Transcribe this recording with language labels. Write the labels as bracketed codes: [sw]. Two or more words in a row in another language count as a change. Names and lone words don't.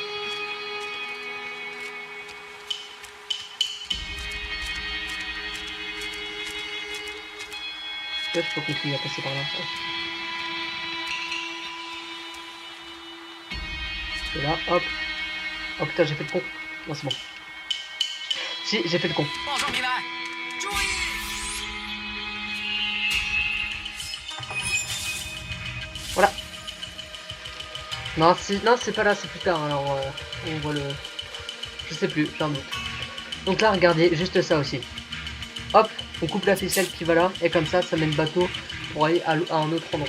[fr] Là, je peux continuer à passer par là. Et là, hop. Oh putain, j'ai fait le con. Non, c'est bon. Si, j'ai fait le con. [zh] 报上名来，注意！ [fr] Voilà. Non, non, c'est pas là, c'est plus tard. Alors, on voit le... Je sais plus, j'ai un doute. Donc là, regardez, juste ça aussi. Hop, on coupe la ficelle qui va là, et comme ça mène le bateau pour aller à un autre endroit.